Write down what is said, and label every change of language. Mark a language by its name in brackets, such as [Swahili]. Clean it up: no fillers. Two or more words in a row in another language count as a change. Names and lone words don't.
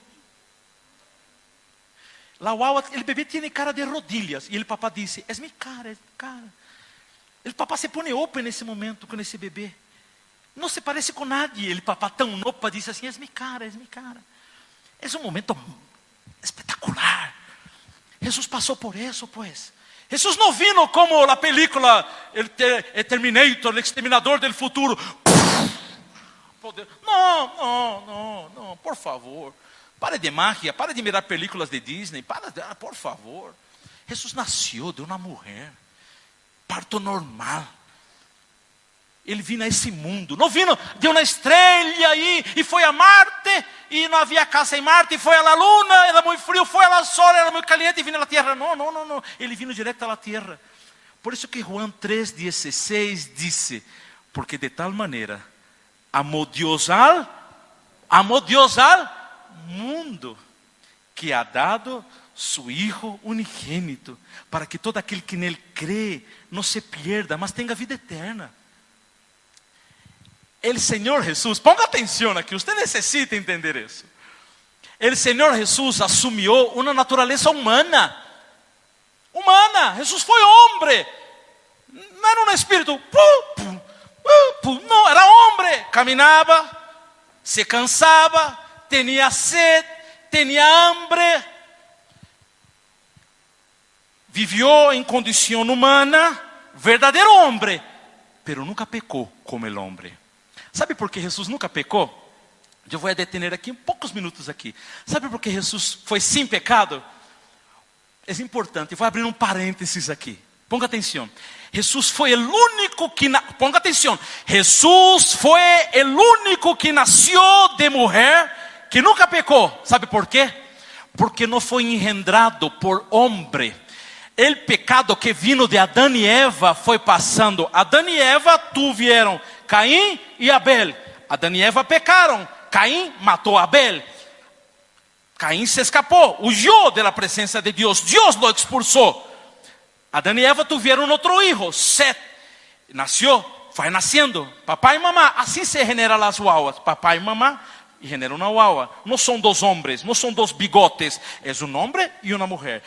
[Spanish] La guagua, [Portuguese] o bebê tem cara de rodilhas, e o papá disse, é minha cara, é minha cara. O papá se põe opa nesse momento com esse bebê. Não se parece com nadie. O papá tão opa disse assim, é minha cara, é minha cara. É um momento espetacular. Jesus passou por isso, pues. Jesus não vino como a película El Terminator, o exterminador [Spanish] del futuro. [Portuguese] Não, por favor. Pare de magia, pare de [Spanish] mirar películas [Portuguese] de Disney, por favor. Jesus nasceu de uma mulher. Parto normal. Ele vino a esse mundo. Não vino de uma estrela aí e foi a Marte e não havia casa em Marte e foi [Spanish] a la Luna, [Portuguese] era muito frio, foi [Spanish] a la Sol, [Portuguese] era muito caliente e vino à Terra. Não. Ele vino direto à Terra. Por isso que Juan 3:16 disse, porque de tal maneira amou Deus al mundo, que [Spanish] ha dado su Hijo [Portuguese] unigênito, para que todo aquele que nele crê não [Spanish] se pierda, [Portuguese] mas tenha vida eterna. [Spanish] El Señor Jesús, ponga atención aquí, usted necesita entender eso. El Señor Jesús asumió una naturaleza humana. Jesús fue hombre. No era un espíritu. No, era hombre. Caminaba, se cansaba, tenía sed, tenía hambre. Vivió en condición humana, verdadero hombre, pero nunca pecó como el hombre. [Portuguese] Sabe por que Jesus nunca pecou? Eu vou detener aqui poucos minutos aqui. Sabe por que Jesus foi sem pecado? É importante, vou abrir um parênteses aqui. Ponga atenção. Jesus foi o único que ponga atenção. Jesus foi o único que nasceu de mulher que nunca pecou. Sabe por quê? Porque não foi engendrado por homem. O pecado que vino de Adão e Eva foi passando. Adão e Eva tuvieron Caim e Abel. Adão e Eva pecaram. Caim matou Abel. Caim se escapou, [Spanish] huyó de la presencia de Dios. Dios lo expulsó. Adán y Eva tuvieron otro hijo, Set. Nació, fue naciendo. Papá y mamá, así se generan las guaguas. Papá y mamá y genera una guagua. No son dos hombres, no son dos bigotes. Es un hombre y una mujer.